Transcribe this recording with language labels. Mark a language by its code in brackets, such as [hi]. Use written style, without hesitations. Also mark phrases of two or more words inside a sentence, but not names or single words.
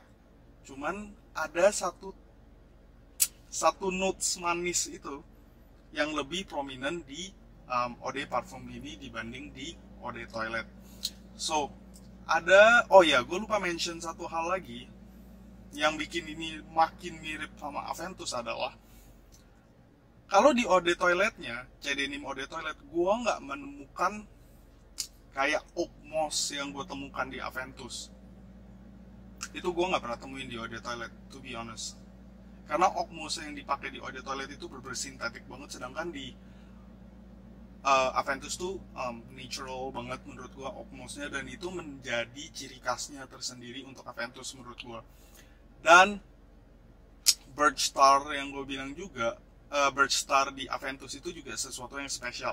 [id] Cuman ada satu notes manis itu yang lebih prominent di Eau de Parfum ini dibanding di Eau de Toilette. So, oh ya, gue lupa mention satu hal lagi yang bikin ini makin mirip sama Aventus adalah, kalau di Eau de Toilette-nya, C-Denim Eau de Toilette, gue nggak menemukan kayak [en] oak moss [id] yang gue temukan di Aventus. Itu gue nggak pernah temuin di Eau de Toilette, [en] to be honest. [id] Karena [en] oak moss [id] yang dipakai di Eau de Toilette itu bener-bener sintetik banget, sedangkan di Aventus tuh natural banget menurut gue [en] oak moss- [id] nya, dan itu menjadi ciri khasnya tersendiri untuk Aventus menurut gue. Dan Birch Star yang gue bilang juga, Birch Star di Aventus itu juga sesuatu yang spesial.